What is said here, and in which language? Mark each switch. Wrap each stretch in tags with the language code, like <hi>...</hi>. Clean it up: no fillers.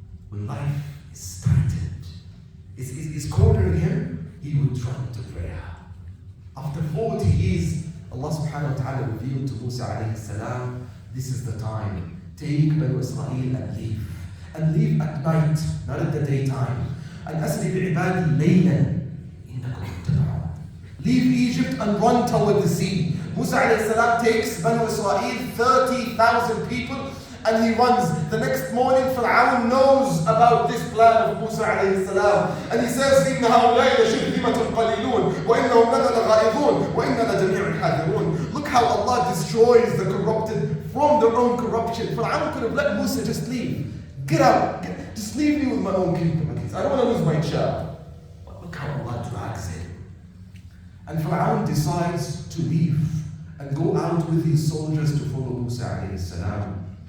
<en>When life is tightened, is cornering him, he would run to prayer. After 40 years, Allah subhanahu wa ta'ala revealed to Musa alayhi salam, this is the time. Take Banu Israel and leave. And leave at night, not at the daytime.</en> <ar>And أَسْرِ بِعِبَادِي لَيْلًا إِنَّكُمْ مُتَّبَعُونَ.</ar> <en>Leave Egypt and run toward the sea. Musa alayhi salam takes Banu Israel, 30,000 people, and he runs. The next morning, Fir'aun knows about this plan of Musa alayhi salam. And he says,</en> <ar>إِنَّ هَؤُلَاءِ لَشِرْذِمَةٌ قَلِيلُونَ وَإِنَّهُمْ لَنَا لَغَائِظُونَ وَإِنَّا لَجَمِيعٌ حَاذِرُونَ.</ar> <en>Look how Allah destroys the corrupted from their own corruption. Fir'aun could have let Musa just leave. Get out. Just leave me with my own kingdom. I don't want to lose my child. But look how Allah drags him. And Fir'aun decides to leave and go out with his soldiers to follow Musa alayhi salam.</en>